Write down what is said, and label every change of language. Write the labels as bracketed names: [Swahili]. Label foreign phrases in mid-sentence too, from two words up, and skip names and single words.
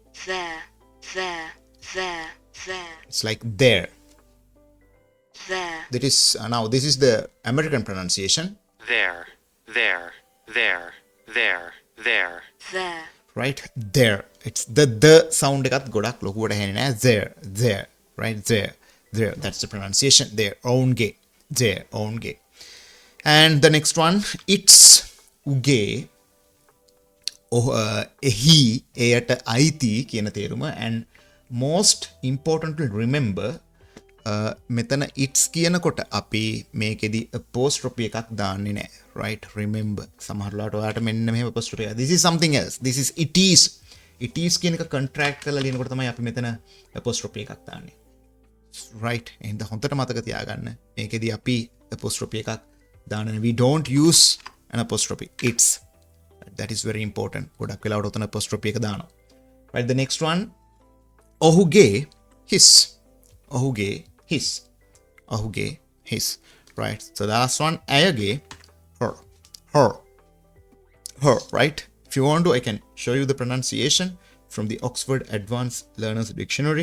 [English] It's like there. There. That is now this is the American pronunciation. There. Right? There. It's the sound [Sinhala] එකත් ගොඩක් ලොකුවට හෙන්නේ නැහැ. [English] There. Right? There. That's the pronunciation. Their own gay. And the next one, it's uge. [Sinhala] He එයට අයිති කියන තේරුම. [English] And most importantly remember, [Sinhala] මෙතන it's කියනකොට අපි මේකෙදි apostrophe එකක් දාන්නේ නැහැ. [English] Right? Remember. [Sinhala] සමහරලාට ඔයාලට මෙන්න මෙහෙම apostrophe එකක්. [English] This is something else. This is it is. It is [Sinhala] කියන එක contract කරලා ලියනකොට තමයි අපි මෙතන apostrophe එකක් දාන්නේ. Right? එහෙනම් හොඳට මතක තියාගන්න. මේකෙදි අපි apostrophe එකක් දාන්නේ. [English] We don't use an apostrophe. It's. That is very important. [Sinhala] ගොඩක් වෙලාවට උතන apostrophe එක දානවා. [English] Right? The next one, ඔහුගේ his. Right? So the last one, ඇයගේ her. Right? If you want to, I can show you the pronunciation from the Oxford Advanced Learners Dictionary.